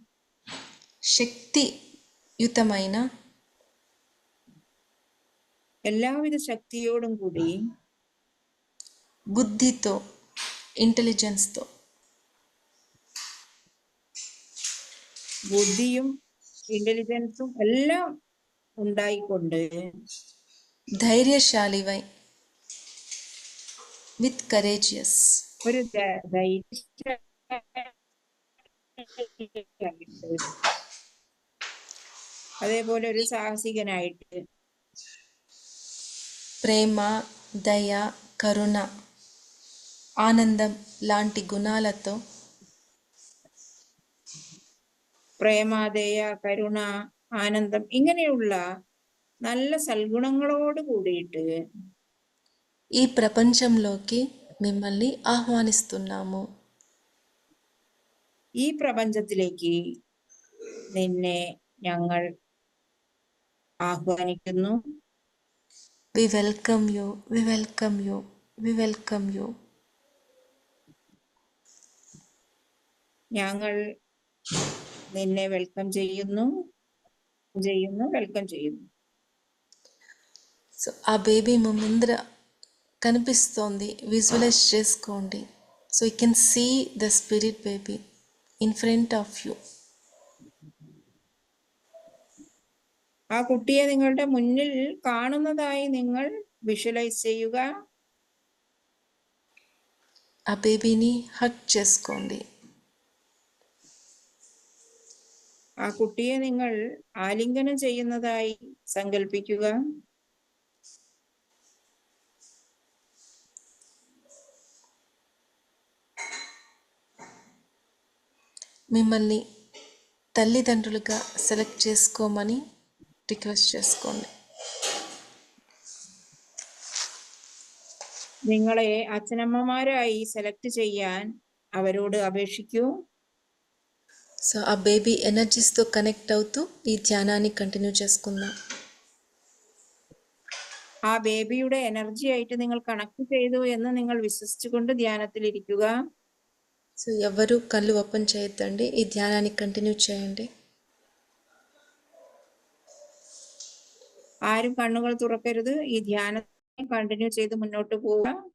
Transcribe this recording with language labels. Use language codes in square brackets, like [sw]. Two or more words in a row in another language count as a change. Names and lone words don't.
[te] శక్తియుతమైన [ml] എല്ലാവിധ ശക്തിയോടും കൂടി [te] బుద్ధితో, ఇంటెలిజెన్స్తో, [ml] ബുദ്ധിയും ഇന്റലിജൻസും എല്ലാം ഉണ്ടായിക്കൊണ്ട് [en] ధైర్యశాలివై with courageous. [ml] ഒരു ധൈര്യശാലിയായിട്ട്, അതേപോലെ ഒരു സാഹസികനായിട്ട്, [te] ప్రేమ, దయ, కరుణ, ఆనందం లాంటి గుణాలతో [ml] പ്രേമദയ, കരുണ, ആനന്ദം ഇങ്ങനെയുള്ള നല്ല സൽഗുണങ്ങളോട് കൂടിയിട്ട് [te] ఈ ప్రపంచంలోకి మిమ్మల్ని ఆహ్వానిస్తున్నాము. [ml] ഈ പ്രപഞ്ചത്തിലേക്ക് നിന്നെ ഞങ്ങൾ ആഹ്വാനിക്കുന്നു. [en] we welcome you, we welcome you, we welcome you. [ml] ഞങ്ങൾ നിന്നെ വെൽക്കം ചെയ്യുന്നു, വെൽക്കം ചെയ്യുന്നു. [te] సో ఆ బేబీ మీ ముందర కనిపిస్తోంది, విజువలైజ్ చేసుకోండి. [en] So you can see the spirit baby in front of you. [ml] ആ കുട്ടിയെ നിങ്ങളുടെ മുന്നിൽ കാണുന്നതായി നിങ്ങൾ വിഷ്വലൈസ് ചെയ്യുക. [te] ఆ బేబీని హగ్ చేసుకోండి. [ml] ആ കുട്ടിയെ നിങ്ങൾ ആലിംഗനം ചെയ്യുന്നതായി സങ്കല്പിക്കുക. [te] మిమ్మల్ని తల్లిదండ్రులుగా సెలెక్ట్ చేసుకోమని రిక్వెస్ట్ చేసుకోండి. [ml] നിങ്ങളെ അച്ഛനമ്മമാരായി സെലക്ട് ചെയ്യാൻ അവരോട് അപേക്ഷിക്കൂ. [te] సో ఆ బేబీ ఎనర్జీస్తో కనెక్ట్ అవుతూ ఈ ధ్యానాన్ని కంటిన్యూ చేసుకుందాం. [ml] ആ ബേബിയുടെ എനർജി ആയിട്ട് നിങ്ങൾ കണക്ട് ചെയ്തു എന്ന് നിങ്ങൾ വിശ്വസിച്ചുകൊണ്ട് ധ്യാനത്തിലിരിക്കുക. [te] సో ఎవరు కళ్ళు ఓపెన్ చేయొద్దండి, ఈ ధ్యానాన్ని కంటిన్యూ చేయండి. [ml] ആരും കണ്ണുകൾ തുറക്കരുത്. ഈ ധ്യാനം കണ്ടിന്യൂ ചെയ്ത് മുന്നോട്ട് പോവുക.